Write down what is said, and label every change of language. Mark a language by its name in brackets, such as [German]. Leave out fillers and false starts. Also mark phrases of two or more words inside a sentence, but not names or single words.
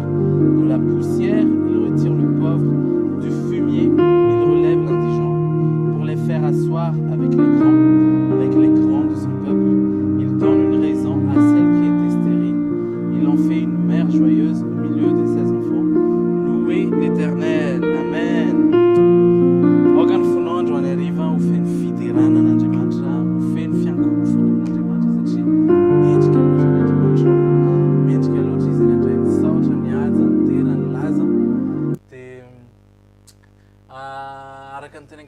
[French] De la poussière, il retire le pauvre. Du fumier, il relève l'indigent. Pour les faire asseoir avec les grands de son peuple. Il donne une raison à celle qui était stérile. Il en fait une mère joyeuse au milieu de ses enfants. Louez l'Éternel. Amen. [Malagasy] Organ funondro anariva ho feno fiderana an'Andriamanitra, ho feno fiankofana amin'Andriamanitra satria mendrika loatra n'Andriamanitra, mendrika loatra izy nandray nisaotra nihaja nitera nilaza dia araka ny teneniko